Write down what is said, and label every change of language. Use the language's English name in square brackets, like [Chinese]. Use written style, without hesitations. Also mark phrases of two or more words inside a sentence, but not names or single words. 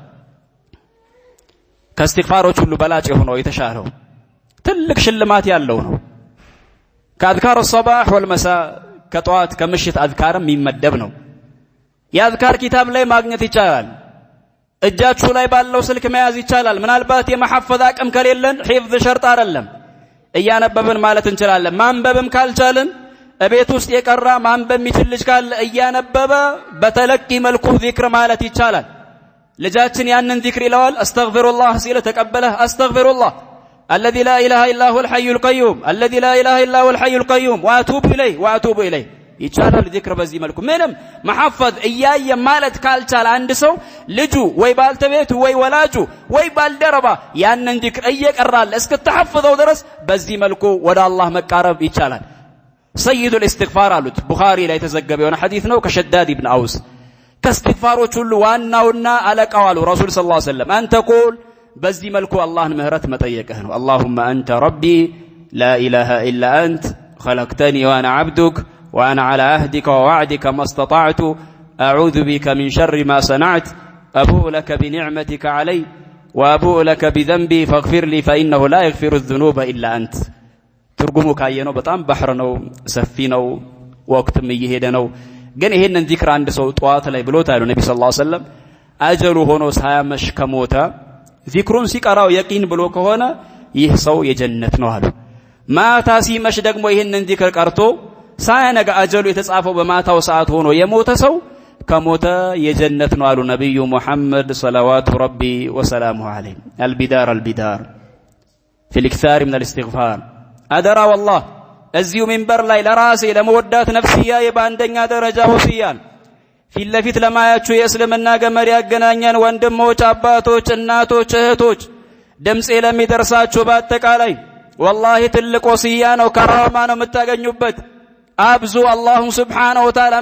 [Amharic] ከእስትግፋሮች ሁሉ በላጭ የሆነው የተሻለው ትልቅ ሽልማት ያለው ነው ከአዝካር [Arabic] الصباح والمساء [Amharic] ከጧት ከምሽት አዝካርም የሚመደብ ነው የአዝካር ኪታብ ላይ ማግኘት ይቻላል እጃችሁ ላይ ባለው ስልክ መያዝ ይቻላል ምናልባት የመሐፈዝ አቅም ከሌለን [Arabic] حفظ شرط [Amharic] አይደለም እያነበብን ማለት እንችላለን ማንበብም ካልቻልን እቤት ውስጥ የቀራ ማንበብ የሚችል ልጅ ካለ እያነበበ በተለቂ መልኩ ዚክር ማለት ይቻላል ልጃችን ያንን ዚክር ይለዋል አስተግፊሩላህ ሲል ተቀበለህ [Arabic] أستغفر الله الذي لا اله الا هو الحي القيوم الذي لا اله الا هو الحي القيوم واتوب اليه [Amharic] ይቻላል ዚክር በዚህ መልኩ ምንም መሐፈዝ እያየ ማለት ካልቻለ አንድ ሰው ልጁ ወይ ባልተቤቱ ወይ ወላጁ ወይ ባልደረባ ያንን ዚክር እየቀራል እስከተሐፈዘው ድረስ በዚህ መልኩ ወደ አላህ መቃረብ ይቻላል [Arabic] سيد الاستغفار [Amharic] አሉት ቡኻሪ ላይ ተዘገበ የሆነ ሐዲስ ነው ከሸዳድ ኢብኑ አውስ ከእስትግፋሮች ሁሉ ዋናውና አለቃው አሉ ረሱል [Arabic] صلى الله عليه وسلم [Amharic] አንተ ቁል በዚህ መልኩ አላህን ምህረት መጠየቅህ [Arabic] ነው اللهم انت ربي لا اله الا انت خلقتني وانا عبدك وانا على عهدك ووعدك ما استطعت اعوذ بك من شر ما صنعت أبوء لك بنعمتك علي وأبوء لك بذنبي فاغفر لي فإنه لا يغفر الذنوب إلا أنت [Amharic] ትርጉሙ ካየነው በጣም ባህር ነው ሰፊ ነው ወቅትም እየሄደ ነው ግን ይሄንን ዚክር አንድ ሰው ጧት ላይ ብሎታል ነብዩ [Arabic] صلى الله عليه وسلم [Amharic] አጀሉ ሆኖ ሳያመሽ ከሞተ ዚክሩን ሲቀራው የቂን ብሎ ከሆነ ይህ ሰው የጀነት ነው አሉ ማታ ሲመሽ ደግሞ ይሄንን ዚክር ቀርቶ ሳያነጋ አጀሉ የተጻፈው በማታው ሰዓት ሆኖ የሞተ ሰው ከሞተ የጀነት ነው አሉ ነብዩ መሐመድ [Arabic] صلوات ربي وسلامه عليه [Amharic] አልቢዳር [Arabic] في الاكثار من الاستغفار [Amharic] አደራ والله እዚሁ ሚንበር ላይ ለራሴ ለመወዳት ነፍስያ የባንደኛ ደረጃ ወሲያን ፊት ለፊት ለማያችሁ የእስልምና ገመድ ያገናኘን ወንድሞች አባቶች እናቶች እህቶች ድምጼ ለሚደርሳችሁ በአጠቃላይ والله ትልቅ ወሲያ ነው ከራማ ነው የምታገኙበት አብዙ [Arabic] الله سبحانه وتعالى